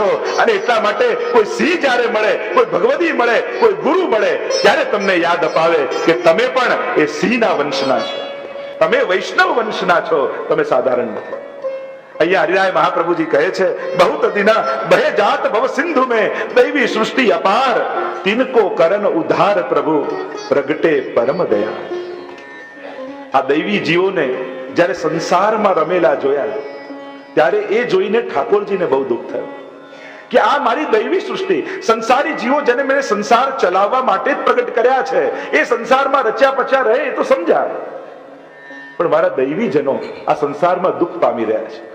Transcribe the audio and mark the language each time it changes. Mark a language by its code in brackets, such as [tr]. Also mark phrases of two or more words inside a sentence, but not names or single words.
[gu] અને એટલા માટે કોઈ સિંહ જ્યારે મળે, કોઈ ભગવદી મળે, કોઈ ગુરુ મળે, ત્યારે તમને યાદ અપાવે કે તમે પણ એ સિંહના વંશના છો, તમે વૈષ્ણવ વંશના છો, તમે સાધારણ નથી. અહીંયા હરિરાય મહાપ્રભુજી કહે છે, [hi] बहुत दिना बहे जात भव सिंधु में दैवी सृष्टि अपार, तिनको करन उद्धार प्रभु प्रगटे परम दया. [gu] આ દૈવી જીવોને જ્યારે સંસારમાં રમેલા જોયા ત્યારે એ જોઈને ઠાકોરજીને બહુ દુઃખ થયું કે આ મારી દૈવી સૃષ્ટિ, સંસારી જીવો જેને મેં સંસાર ચલાવવા માટે જ પ્રગટ કર્યા છે, એ સંસારમાં રચ્યા પચ્યા રહે એ તો સમજાય, પણ મારા દૈવી જનો આ સંસારમાં દુઃખ પામી રહ્યા છે.